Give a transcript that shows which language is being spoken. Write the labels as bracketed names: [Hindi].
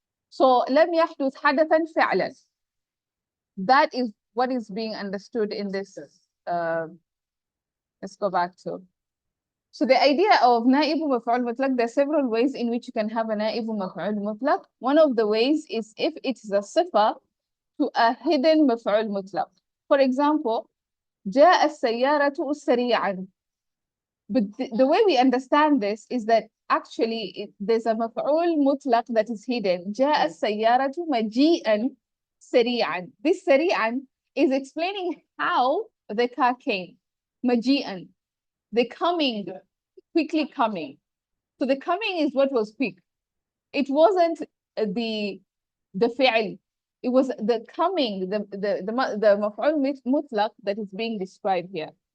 [Arabic] So لم يحدث حدثا فعلا. [English] That is what is being understood in this. Let's go back to. So the idea of na'ibu maf'ul mutlaq, there are several ways in which you can have a na'ibu maf'ul mutlaq. One of the ways is if it's a sifa to a hidden maf'ul mutlaq. For example, [Arabic] جاء السيارة سريعا. [English] But the way we understand this is that actually there's a مفعول مطلق that is hidden. [Arabic] جاء السيارة مجيئا سريعا. [English] This سريعا is explaining how the car came. مجيئا, the coming, quickly coming. So the coming is what was quick. It wasn't the فعل. It was the coming, the مفعول مطلق that is being described here.